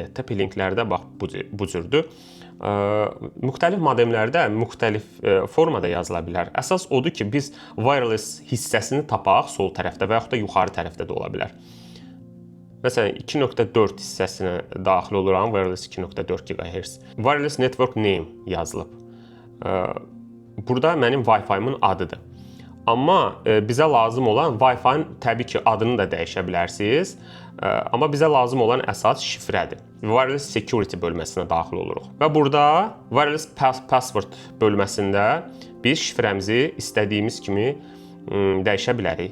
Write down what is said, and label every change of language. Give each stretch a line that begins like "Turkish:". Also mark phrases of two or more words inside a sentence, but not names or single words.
Azerbaijani: TP-Linklərdə bax bu cürdür. Müxtəlif modemlərdə müxtəlif formada yazıla bilər. Əsas odur ki, biz wireless hissəsini tapaq sol tərəfdə və yaxud da yuxarı tərəfdə də ola bilər. Məsələn, 2.4 hissəsinə daxil oluram,
English: wireless 2.4 GHz. Wireless network name
Azerbaijani: yazılıb. Burada mənim Wi-Fi-min adıdır. Amma bizə lazım olan Wi-Fi-nin təbii ki, adını da dəyişə bilərsiniz. Amma bizə lazım olan əsas şifrədir.
English: Wireless Security
Azerbaijani: bölməsinə daxil oluruq. Və burada
English: Wireless Password
Azerbaijani: bölməsində biz şifrəmizi istədiyimiz kimi dəyişə bilərik.